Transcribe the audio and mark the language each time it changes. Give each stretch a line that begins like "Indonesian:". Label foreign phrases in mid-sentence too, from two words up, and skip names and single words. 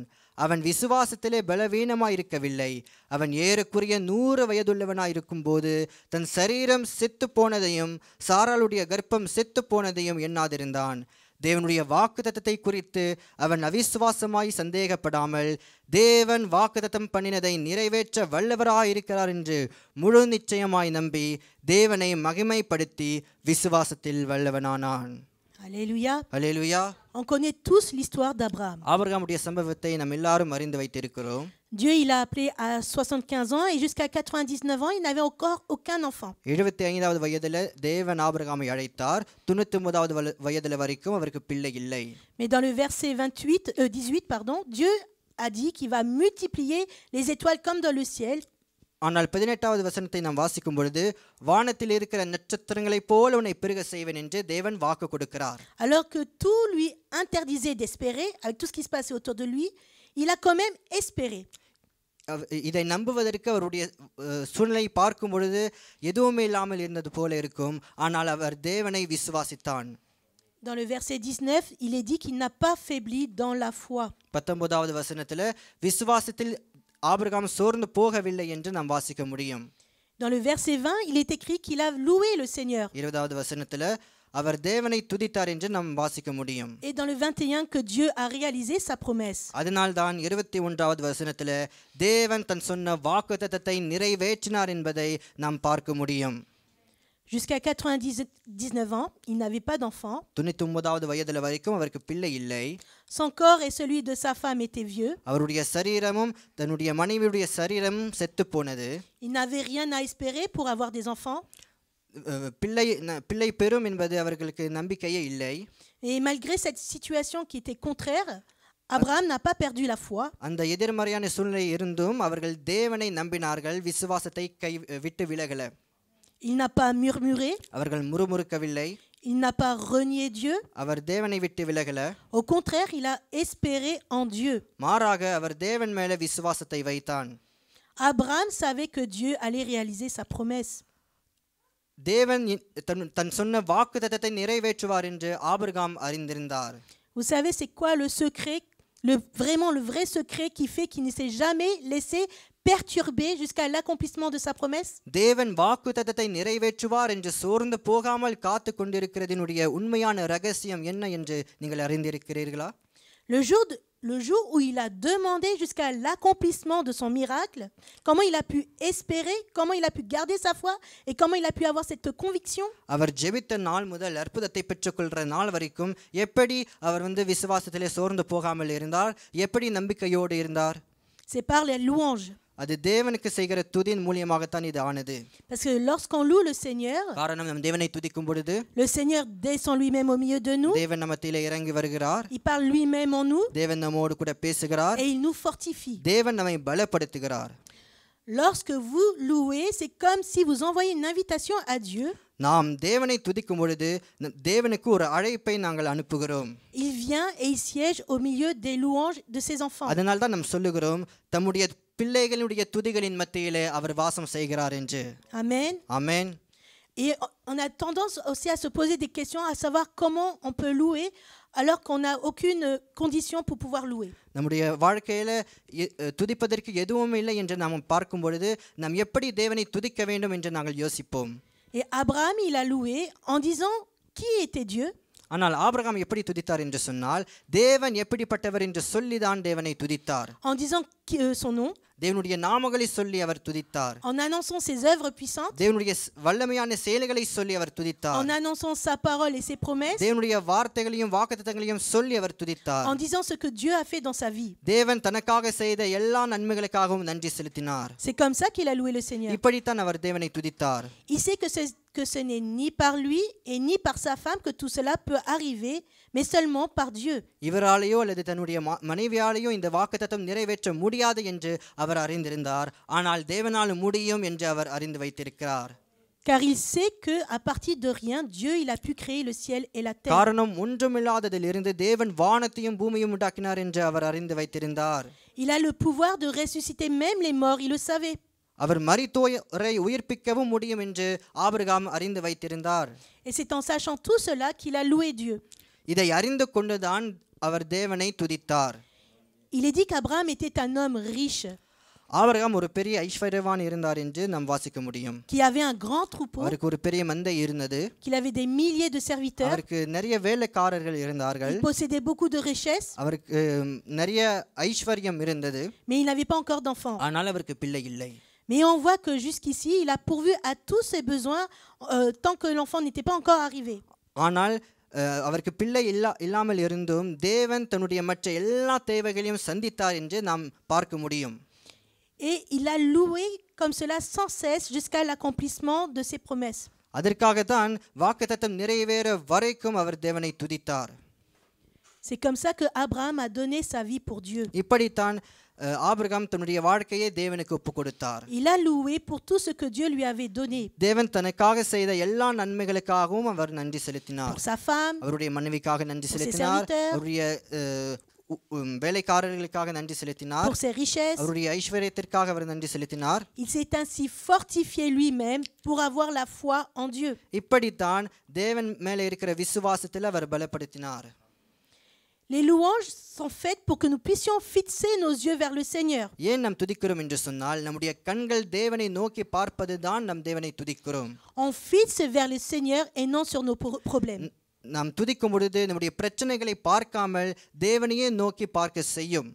Tamil: அவன் விசுவாசத்திலே பலவீனமாயிருக்கவில்லை. அவன் ஏறக்குறைய 100 வயதுள்ளவனாயிருக்கும் போது தன் சரீரம் செத்து போனதையும் சாராளுடைய கர்ப்பம் செத்து போனதையும் எண்ணாதிருந்தான். தேவனுடைய வாக்குத்தத்தத்தை குறித்து அவன் அவிசுவாசமாய் சந்தேகப்படாமல் தேவன் வாக்குத்தத்தம் பண்ணினதை நிறைவேற்ற வல்லவராயிருக்கிறார் என்று முழு நிச்சயமாய் நம்பி தேவனை மகிமைப்படுத்தி விசுவாசத்தில் வல்லவனானான்.
French: Alléluia.
Tamil: அல்லேலூயா.
French: On connaît tous l'histoire d'Abraham.
Tamil: ஆபிரகாமுடைய சம்பவத்தை நாம் எல்லாரும் அறிந்து வைத்திருக்கிறோம்.
French: Dieu, il a appelé à 75 ans et jusqu'à 99 ans, il n'avait encore aucun enfant.
Tamil: 75வது வயதில் தேவன் ஆபிரகாமை அழைத்தார். 99வது வயதில் வரைக்கும் அவருக்கு பிள்ளை இல்லை.
French: Mais dans le verset 18, Dieu a dit qu'il va multiplier les étoiles comme dans le ciel.
Tamil: ஆனால் 18வது வசனத்தை நாம் வாசிக்கும் பொழுது வானத்தில் இருக்கிற நட்சத்திரங்களைப் போல உன்னை பெருக செய்வேன் என்று தேவன் வாக்கு கொடுக்கிறார்.
French: Alors que tout lui interdisait d'espérer, avec tout ce qui se passait autour de lui, il a quand même espéré.
Tamil: இதை நம்புவதற்கு அவருடைய சூழ்நிலை பார்க்கும் பொழுது எதுவுமே இல்லாமல் இருந்தது போல இருக்கும். ஆனால் அவர் தேவனை விசுவாசித்தான்.
French: Dans le verset 19, il est dit qu'il n'a pas faibli dans la foi.
Tamil: 19வது வசனத்தில் விசுவாசத்தில் ஆபிரகாம் சோர்ந்து போகவில்லை என்று நாம் வாசிக்க முடியும்.
French: Dans le verset 20, il est écrit qu'il a loué le Seigneur.
Tamil: 20வது வசனத்தில் அவர் தேவனை துதித்தார் என்று நாம் வாசிக்க முடியும்.
French: Et dans le 21, que Dieu a réalisé sa promesse.
Tamil: அதனால் தான் 21வது வசனத்தில் தேவன் தன் சொன்ன வாக்குத்தத்தத்தை நிறைவேற்றினார் என்பதை நாம் பார்க்க முடியும்.
French: Jusqu'à 99 ans, il n'avait pas d'enfant.
Tamil: 99வது வயதில் வரைக்கும் அவருக்கு பிள்ளை இல்லை.
French: Son corps et celui de sa femme étaient vieux.
Tamil: அவருடைய சரீரமும் தன்னுடைய மனைவியுடைய சரீரமும் செத்து போனது.
French: Il n'avait rien à espérer pour avoir des enfants.
Tamil: பிள்ளை பெறும் என்பது அவர்களுக்கு நம்பிக்கையே இல்லை.
French: Et malgré cette situation qui était contraire, Abraham n'a pas perdu la foi.
Tamil: அந்த எதிர்மறையான சூழ்நிலை இருந்தும் அவர்கள் தேவனை நம்பினார்கள், விசுவாசத்தை விட்டு விலகல.
French: Il n'a pas murmuré.
Tamil: அவர்கள் முறுமுறுக்கவில்லை.
French: Il n'a pas renié Dieu.
Tamil: அவர் தேவனை விட்டு விலகல.
French: Au contraire, il a espéré en Dieu.
Tamil: மாறாக அவர் தேவன் மேலே விசுவாசத்தை வைத்தான்.
French: Abraham savait que Dieu allait réaliser sa promesse.
Tamil: தேவன் தன் சொன்ன வாக்குத்தத்தத்தை நிறைவேற்றுவார் என்று ஆபிரகாம் அறிந்திருந்தார்.
French: Vous savez c'est quoi le secret, vraiment le vrai secret qui fait qu'il ne s'est jamais laissé perturber jusqu'à l'accomplissement de sa promesse?
Tamil: தேவன் வாக்குத்தத்தத்தை நிறைவேற்றுவார் என்று சோர்ந்து போகாமல் காத்து கொண்டிருக்கிறதினுடைய உண்மையான ரகசியம் என்ன என்று நீங்கள் அறிந்திருக்கிறீர்களா?
French: Le jour où il a demandé jusqu'à l'accomplissement de son miracle, comment il a pu espérer, comment il a pu garder sa foi et comment il a pu avoir cette conviction?
Tamil: அவர் ஜெபித்த நாள் முதல் அற்புதத்தை பெற்றுக்கொள்கிற நாள் வரைக்கும் எப்படி அவர் விசுவாசத்திலே சோர்ந்து போகாமல் இருந்தார், எப்படி நம்பிக்கையோடு இருந்தார்?
French: C'est par les louanges.
Tamil: அது தேவனுக்கு செய்கிற துதியின் மூலமாகத்தான் இது ஆனது.
French: Parce que lorsqu'on loue le Seigneur,
Tamil: காரணம் நாம் தேவனை துதிக்கும் பொழுது
French: le Seigneur descend lui-même au milieu de nous.
Tamil: தேவன் நம்மத்திலே இறங்கி வருகிறார்.
French: Il parle lui-même en nous
Tamil: தேவன் நம்மோடு கூட பேசுகிறார்.
French: et il nous fortifie.
Tamil: தேவன் நம்மை பலப்படுத்துகிறார்.
French: Lorsque vous louez, c'est comme si vous envoyez une invitation à Dieu.
Tamil: நாம் தேவனை துதிக்கும் பொழுது தேவனுக்கு ஒரு அழைப்பை நாங்கள் அனுப்புகிறோம்.
French: Il vient et il siège au milieu des louanges de ses enfants.
Tamil: அதனால தான் நாம் சொல்லுகிறோம் தம்முடைய பிள்ளைகளுடைய துதிகளின் மத்தியிலே அவர் வாசம் செய்கிறார் என்று.
French: Amen.
Tamil: ஆமென்.
French: Et on a tendance aussi à se poser des questions, à savoir comment on peut louer alors qu'on n'a aucune condition pour pouvoir louer.
Tamil: நம்முடைய வாழ்க்கையில துதிப்பதற்கு எதுவும் இல்லை என்று நாம் பார்க்கும் பொழுது நாம் எப்படி தேவனை துதிக்க வேண்டும் என்று நாங்கள் யோசிப்போம்.
French: Et Abraham, il a loué en disant qui était Dieu.
Tamil: ஆனால் ஆபிரகாம் எப்படி துதித்தார் என்று சொன்னால் தேவன் எப்படிப்பட்டவர் என்று சொல்லிதான் தேவனை துதித்தார்.
French: En disant son nom.
Tamil: தேவனுடைய நாமங்களை சொல்லி அவர் துதித்தார்.
French: En annonçant ses œuvres puissantes.
Tamil: தேவனுடைய வல்லமையான செயல்களை சொல்லி அவர் துதித்தார்.
French: En annonçant sa parole et ses promesses.
Tamil: தேவனுடைய வார்த்தைகளையும் வாக்குத்தத்தங்களையும் சொல்லி அவர் துதித்தார்.
French: En disant ce que Dieu a fait dans sa vie.
Tamil: தேவன் தனக்காக செய்த எல்லா நன்மைகளுக்காகவும் நன்றி செலுத்தினார்.
French: C'est comme ça qu'il a loué le Seigneur.
Tamil: இப்படித்தான் அவர் தேவனை துதித்தார்.
French: Il sait que ce n'est ni par lui et ni par sa femme que tout cela peut arriver, mais seulement par Dieu.
Tamil: இவராலேயோ அல்லது தன்னுடைய மனைவியாலேயோ இந்த வாக்குத்தத்தம் நிறைவேற்ற முடியாது என்று அவர் அறிந்திருந்தார். ஆனால் தேவனால் முடியும் என்று அவர் அறிந்து வைத்திருக்கிறார்.
French: Car il sait que à partir de rien, Dieu il a pu créer le ciel et la terre.
Tamil: காரணம் ஒன்றுமில்லாததிலிருந்து தேவன் வானத்தையும் பூமியையும் உண்டாக்கினார் என்று அவர் அறிந்து வைத்திருந்தார்.
French: Il a le pouvoir de ressusciter même les morts, il le savait.
Tamil: அவர் மரித்தோரை உயிர்ப்பிக்கவும் முடியும் என்று ஆபிரகாம் அறிந்து வைத்திருந்தார்.
French: Et c'est en sachant tout cela qu'il a loué Dieu.
Tamil: இதை அறிந்து கொண்டுதான் அவர் தேவனை துதித்தார்.
French: Il est dit qu'Abraham était un homme riche.
Tamil: ஆபிரகாம் ஒரு பெரிய ஐஸ்வர்யவான் இருந்தார் என்று நாம் வாசிக்க முடியும்.
French: Qui avait un grand troupeau.
Tamil: அவருக்கு ஒரு பெரிய மந்தை இருந்தது.
French: Qu'il avait des milliers de serviteurs.
Tamil: அவருக்கு நிறைய வேலைக்காரர்கள் இருந்தார்கள்.
French: Il possédait beaucoup de richesses.
Tamil: அவருக்கு நிறைய ஐஸ்வர்யம் இருந்தது.
French: Mais il n'avait pas encore d'enfants.
Tamil: ஆனால் அவருக்கு பிள்ளை இல்லை.
French: Mais on voit que jusqu'ici, il a pourvu à tous ses besoins tant que l'enfant n'était pas encore arrivé.
Tamil: ஆனால் அவருக்கு பிள்ளை இல்லாமல் இருந்தும் தேவன் தன்னுடைய மற்ற எல்லா தேவைகளையும் சந்தித்தார் என்று நாம் பார்க்க முடியும்.
French: Et il a loué comme cela sans cesse jusqu'à l'accomplissement de ses promesses.
Tamil: அதற்காகத்தான் வாக்குத்தத்தம் நிறைவேற வரைக்கும் அவர் தேவனை துதித்தார்.
French: C'est comme ça que Abraham a donné sa vie pour Dieu.
Tamil: இப்படித்தான் ஆபிரகாம் தன்னுடைய வாழ்க்கையை தேவனுக்கு ஒப்பு கொடுத்தார்.
French: Il a loué pour tout ce que Dieu lui avait donné.
Tamil: தேவன் தனக்காக செய்த எல்லா நன்மைகளுக்காகவும் அவர் நன்றி செலுத்தினார்.
French: Pour sa femme,
Tamil: அவருடைய மனைவிக்காக நன்றி செலுத்தினார். அவருடைய வேலைக்காரர்களுக்காக நன்றி செலுத்தினார்.
French: pour ses richesses.
Tamil: அவருடைய ஐஸ்வர்யத்திற்காக அவர் நன்றி செலுத்தினார்.
French: Il s'est ainsi fortifié lui-même pour avoir la foi en Dieu.
Tamil: இப்படித்தான் தேவன் மேலே இருக்கிற விசுவாசத்தில் அவர் பலப்படுத்தினார்.
French: Les louanges sont faites pour que nous puissions fixer nos yeux vers le Seigneur.
Tamil: ஏன் நாம் துதிக்கிறோம் என்று சொன்னால் நம்முடைய கண்கள் தேவனை நோக்கி பார்ப்பதுதான் நாம் தேவனை துதிக்கிறோம்.
French: On fixe vers le Seigneur et non sur nos problèmes.
Tamil: நாம் துதிக்கும் பொழுது நம்முடைய பிரச்சனைகளை பார்க்காமல் தேவனையே நோக்கி பார்க்க செய்யும்.